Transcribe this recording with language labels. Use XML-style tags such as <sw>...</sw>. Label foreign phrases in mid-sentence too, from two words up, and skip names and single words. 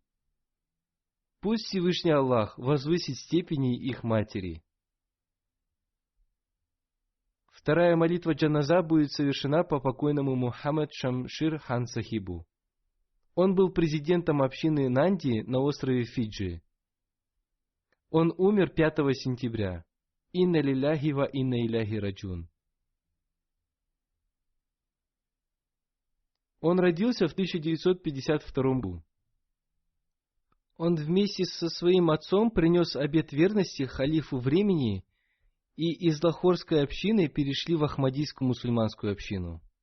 <ru>Пусть Всевышний Аллах возвысит степени их матери. Вторая молитва джаназа будет совершена по покойному Мухаммад Шамшир хан Сахибу. Он был президентом общины Нанди на острове Фиджи. Он умер 5 сентября.</ru> <ar>إنا لله وإنا إليه راجعون.</ar> <ru>Он родился в 1952 году. Он вместе со своим отцом принес обет верности халифу времени и из лахорской общины перешли в ахмадийскую мусульманскую общину.</ru>